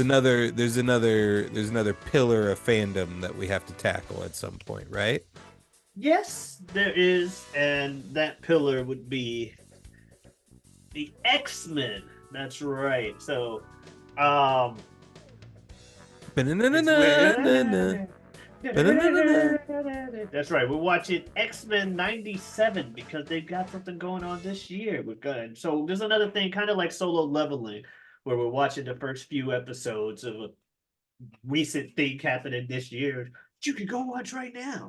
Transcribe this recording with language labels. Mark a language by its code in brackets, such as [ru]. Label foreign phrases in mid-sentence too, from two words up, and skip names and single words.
[en] another there's another pillar of fandom that we have to tackle at some point, right? Yes, there is, and that pillar would be the X-Men. That's right. So, um, it's Ba-na-na-na-na-na-na. where. Ba-na-na-na-na. That's right. We're watching X-Men '97 because they've got something going on this year. We're good. So there's another thing, kind of like Solo Leveling, where we're watching the first few episodes of a recent thing happening this year that you can go watch right now.